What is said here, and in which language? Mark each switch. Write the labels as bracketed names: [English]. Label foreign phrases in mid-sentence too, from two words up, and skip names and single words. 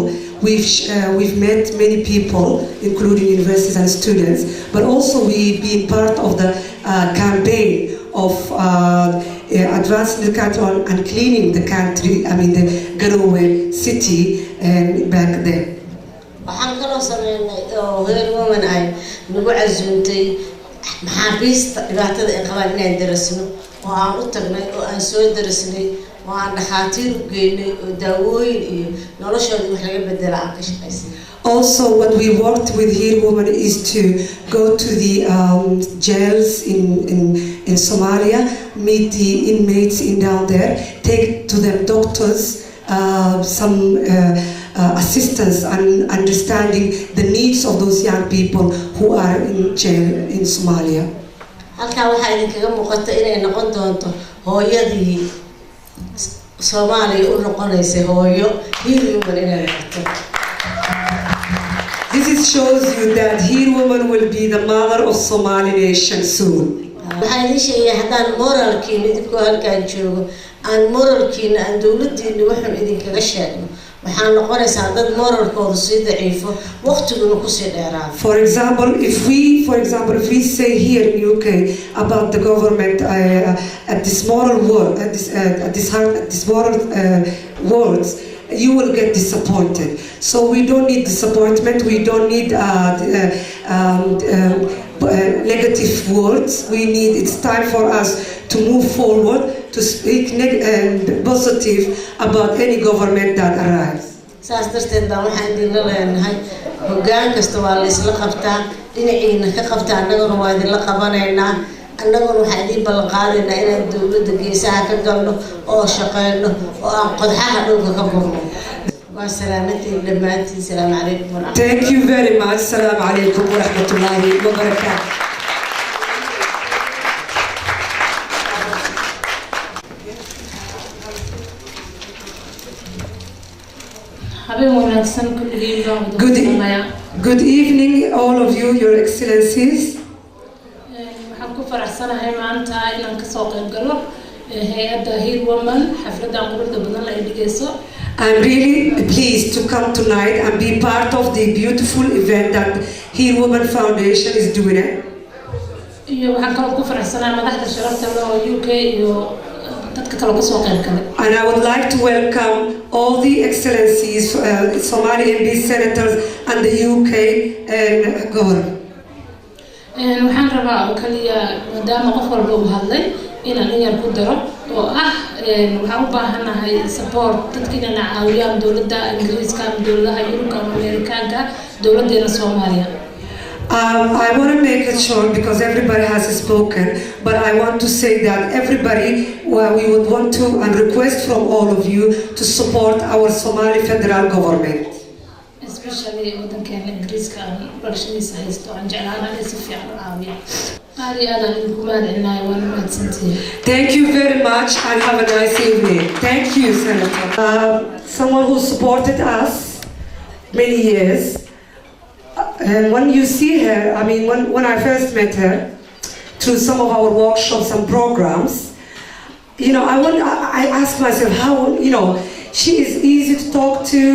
[English] We've met many people, including universities and students, but also we've been part of the campaign of advancing the country and cleaning the country, the Garowe city back then. [Somali] waxaan kaloo sameynay oo heer women ay nagu casuuntay maxaabiista dhibaatada ay qabaan inaan darasno oo aan u tagnay oo aan soo darasnay oo aan dhakhaatiir u geynay oo daawooyin iyo noloshooda wax laga bedela aan ka shaqaysanay. [English] Also, what we worked with here women is to go to the jails in Somalia, meet the inmates down there, take to them doctors, some assistance and understanding the needs of those young people who are in jail in Somalia. [Somali] halkaa waxaa idinkaga muuqata inay noqon doonto hooyadii Soomaaliya u noqonaysay hooyo heer women inay noqoto. [English] This shows you that here women will be the mother of Somali nation soon. [Somali] waxaan idin sheegay haddaan moralkiina idinkoo halkaan joogo aan moralkiina aan dowladdiina waxaan idinkaga sheegno waxaan noqonaysaa dad moralkooda sii daciifo waqtiguna kusii dheeraado. [English] For example, if we say here in UK about the government at this moral word, at this moral words, you will get disappointed. So we don't need disappointment. We don't need negative words. It's time for us to move forward, to speak positive about any government that arrives. [Somali] saas darteed baan waxaan idinla leenahay hoggaan kasta waa la isla qabtaa dhinaciina ka qabtaa annaguna waa idinla qabanaynaa annaguna waxaan idiin ballan qaadaynaa inaan dowladda geesaha ka galno oo shaqayno oo aan qodxaha dhulka ka gurno. waa salaamantiin dhammaantiin. [Arabic] السلام عليكم ورحمة الله. [English] Thank you very much. [Arabic] السلام عليكم ورحمة الله وبركاته. [English] Good evening, all of you, Your Excellencies. [Somali] waxaan ku faraxsanahay maanta inaan ka soo qayb galo hay'adda Heer Women xafladda quruxda badan la dhigayso. [English] I'm really pleased to come tonight and be part of the beautiful event that Heer Women Foundation is doing. [Somali] iyo waxaan kaloo ku faraxsanahay madaxda sharafta leh oo UK iyo dadka kale ka soo qayb galay. [English] And I would like to welcome all the excellencies, Somali MP senators and the UK government. [Somali] waxaan rabaa oo kaliya maadaama qof walba uu hadlay inaan in yar ku daro oo ah waxaan u baahanahay support dadka inay caawiyaan dowladda Ingiriiska, dowladaha Ururka, Amerikaanka, dowladdeena Soomaaliya. [English] I want to make it short because everybody has spoken, but I want to say that everybody, we would want to and request from all of you to support our Somali federal government. [Somali] Especially wadankeena Ingiriiska barashadiisa haysto aan jeclaanahay inay si fiican u caawiyaan. aad iyo aad aan idinku mahadcelinahay waan mahadsantihiin. [English] Thank you very much and have a nice evening. Thank you, Senator. Someone who supported us many years, And when you see her, I mean, when I first met her, through some of our workshops and programs, you know, I asked myself how, you know, she is easy to talk to.